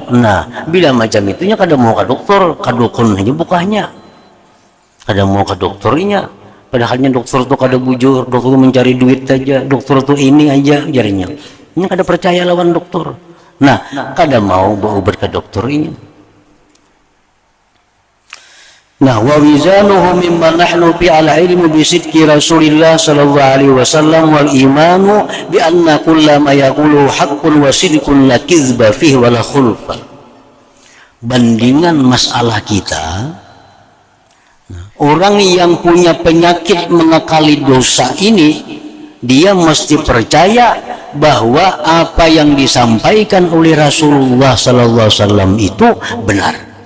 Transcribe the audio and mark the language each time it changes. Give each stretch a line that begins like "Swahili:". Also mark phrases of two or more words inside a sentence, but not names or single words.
Banjar: Nah bila macam itunya kada mau ke dokter, ke dukun aja bukanya, kada mau ke dokternya. Padahalnya dokter itu kada bujur, dokter itu mencari duit aja, dokter itu ini aja jarinya. Ini kada percaya lawan dokter. Nah kada mau berobat ke dokter ini. Nah,
Arabic: ووزانه مما نحن في العلم بصدق رسول الله صلى الله عليه وسلم والإيمان بأن كل ما يقول حق وصدق لا كذب فيه ولا خلف.
Indonesian: Bandingan masalah kita, orang yang punya penyakit mengakali dosa ini, dia mesti percaya bahwa apa yang disampaikan oleh Rasulullah
Arabic: صلى الله عليه وسلم
Indonesian: itu benar.